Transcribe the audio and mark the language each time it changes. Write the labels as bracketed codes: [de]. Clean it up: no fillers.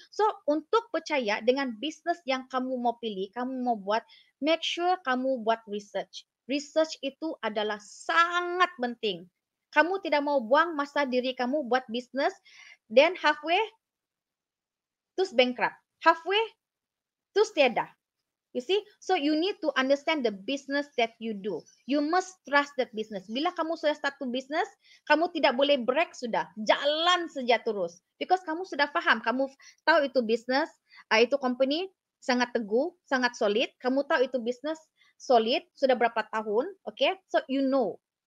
[ms] So untuk percaya dengan bisnes yang kamu mau pilih, kamu mau buat, make sure kamu buat research. Research itu adalah sangat penting. Kamu tidak mau buang masa diri kamu buat bisnes, then halfway terus bankrupt. Halfway terus tiada. [en] You see, so you need to understand the business that you do. You must trust that business. [ms] Bila kamu sudah satu business, kamu tidak boleh break sudah. Jalan saja terus. Because kamu sudah faham, kamu tahu itu business, itu company sangat teguh, sangat solid. Kamu tahu itu business solid, sudah berapa tahun, okay? [en] So you know.